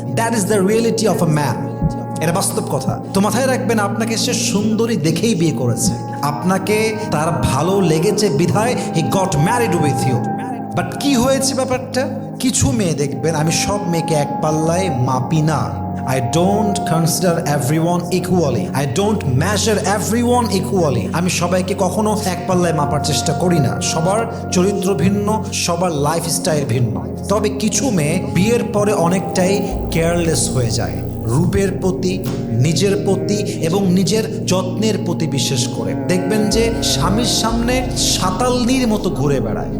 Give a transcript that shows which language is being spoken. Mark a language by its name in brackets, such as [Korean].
[English] That is the reality of a man. [Bangla] এটা বাস্তব কথা। তো মাথায় রাখবেন, আপনাকে সে সুন্দরী দেখেই বিয়ে করেছে, আপনাকে তার ভালো লেগেছে বিধায় [English] He got married with you. [Bangla] But কি হয়েছে ব্যাপারটা, কিছু মেয়ে দেখবেন, আমি সব মেয়েকে এক পাল্লায় মাপি না। [English] I don't consider everyone equally. I don't measure everyone equally. [Bangla] আমি সবাইকে কখনো এক পাল্লায় মাপার চেষ্টা করি না। সবার চরিত্র ভিন্ন, সবার লাইফস্টাইল ভিন্ন। তবে কিছু মেয়ে বিয়ের পরে অনেকটাই কেয়ারলেস হয়ে যায়, রূপের প্রতি, নিজের প্রতি এবং নিজের যত্নের প্রতি। বিশেষ করে দেখবেন যে স্বামীর সামনে সাতালনির মতো ঘুরে বেড়ায়।